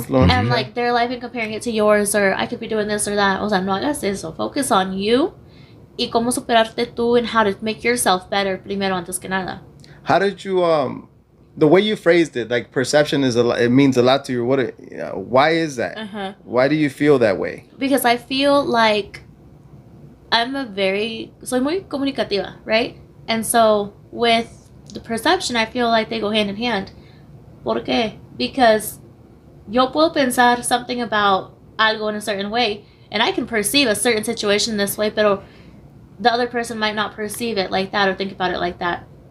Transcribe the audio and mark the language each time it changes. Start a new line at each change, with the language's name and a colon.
English: And like their life and comparing it to yours, or I could be doing this or that.
Spanish: O sea, no hagas eso.
English: Focus on you
Spanish: y cómo superarte tú
English: and how to make yourself better
Spanish: primero antes que nada.
English: How did you the way you phrased it, like perception is it means a lot to you. Why is that? Why do you feel that way? Because I feel like
Spanish: soy muy comunicativa,
English: right? And so with the perception, I feel like they go hand in hand.
Spanish: ¿Por qué?
English: Because
Spanish: yo puedo pensar
English: something about algo in a certain way, and I can perceive a certain situation this way, pero the other person might not perceive it like that or think about it like that.